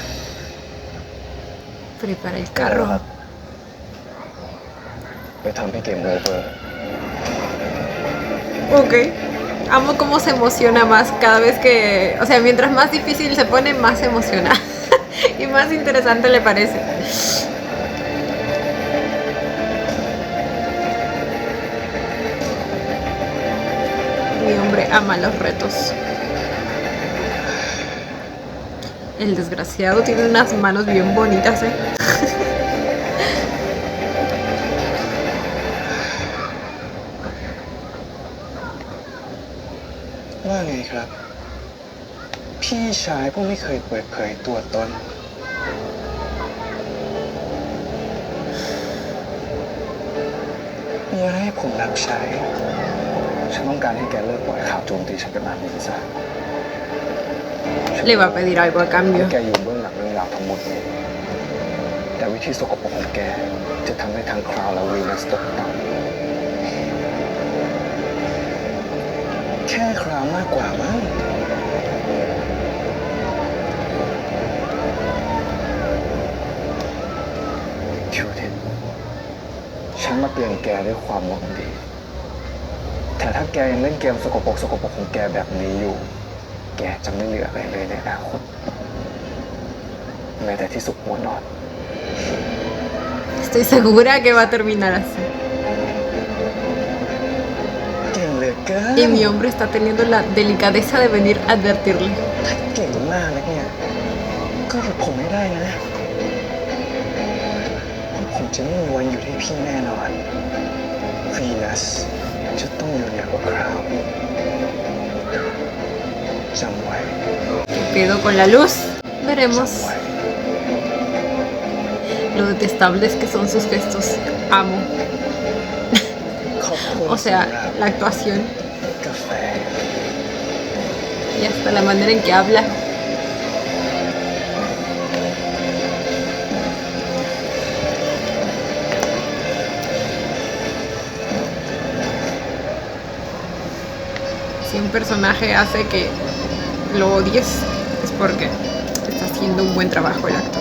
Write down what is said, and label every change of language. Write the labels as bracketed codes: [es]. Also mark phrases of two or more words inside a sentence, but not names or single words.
[es] Prepara el [th] ครั [es] carro. [th] บไปทำให้ [en] game over [es] Ok. Amo cómo se emociona más cada vez que... O sea, mientras más difícil se pone, más se emociona. Y más interesante le parece. Mi hombre ama los retos. El desgraciado tiene unas manos bien bonitas, ¿eh? [th] ว่าไงครับ พี่ชายก็ไม่เคยเปิดเผยตัวตน มีอะไรให้ผมรับใช้ ฉันต้องการให้แกเลิกปล่อยข่าวโจมตีฉันกันแบบนี้ซะ [es] Le va a pedir algo a cambio. [th] แกอยู่เบื้องหลังเรื่องราวทั้งหมดนี้แต่วิธีสกปรกของแกจะทำให้ทั้งคราวและวีนัสตกต่ำแค่คราวมากกว่ามั้ง ชูทินฉันมาเตือนแกด้วยความหวังดีแต่ถ้าแกยังเล่นเกมสกปรกของแกแบบนี้อยู่ แกจะไม่เหลืออะไรเลยในอนาคตแม้แต่ที่สุขหัวนอน [es] Estoy segura que va a terminar así. [th] เก่งเหลือเกิน [es] Y mi hombre está teniendo la delicadeza de venir a advertirle. [th] ถ้าเก่งมากนะเนี่ยก็หยุดผมไม่ได้นะผมจะไม่มีวันอยู่ที่พี่แน่นอนวีนัสจะต้องอยู่เหนือกว่าคราวจำไว้ [es] Quedo con la luz. Veremos [th] จำไว้ [es] lo detestables que son sus gestos. Amo. [th] ขอบคุณ [es] O sea, [th] สำหรับ [es] la actuación [th] กาแฟ [es] y hasta la manera en que habla. Si un personaje hace que lo odies, es porque está haciendo un buen trabajo el actor.